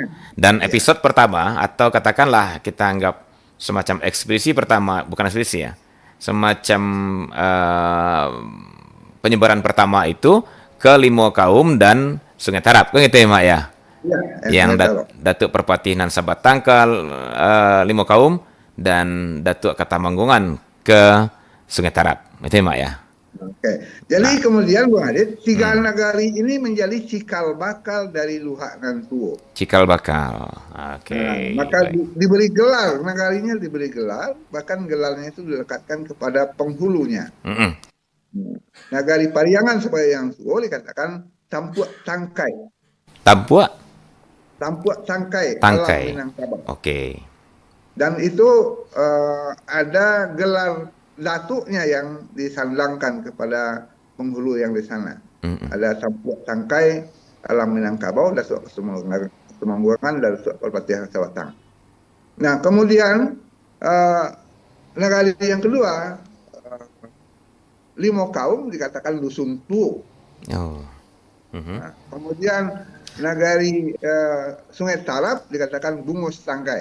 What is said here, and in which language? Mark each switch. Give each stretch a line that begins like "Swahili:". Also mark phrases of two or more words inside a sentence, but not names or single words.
Indonesian: Dan Ya. episode pertama atau katakanlah kita anggap semacam ekspedisi pertama, bukan ekspedisi ya, semacam penyebaran pertama itu ke Limo Kaum dan Sungai Tarap, kan gitu ya, Mak ya? Ya, Yang saya tahu. Datuk Perpatihan Sabat Tangkal, Limo Kaum, dan Datuk Katamanggungan ke Sungai Tarap, itu ya, Mak ya? Oke. Jadi Nah, kemudian Bung Adit, tiga nagari ini menjadi cikal bakal dari Luhak dan Tuo. cikal bakal. Nah, Oke, maka baik. diberi gelar, nagarinya diberi gelar, bahkan gelarnya itu dilekatkan kepada penghulunya. Mm-mm. Nagari Pariangan sebagai yang Tuo dikatakan Tampuak Tangkai. Tampuak Tampuak Tangkai alam Tangkai. Minangkabau. Oke. Dan itu ada gelar datuknya yang disandangkan kepada penghulu yang di sana. Mm-mm. Ada Tampuak Tangkai alam Minangkabau, Datuk Kesemanggurangan, dan Datuk Perpatihan Sabatang. Nah, kemudian nagari yang kedua, Limo Kaum dikatakan Dusun Tuo. Oh. Mhm. Nah, kemudian nagari Sungai Tarap dikatakan Bungus Tangkai.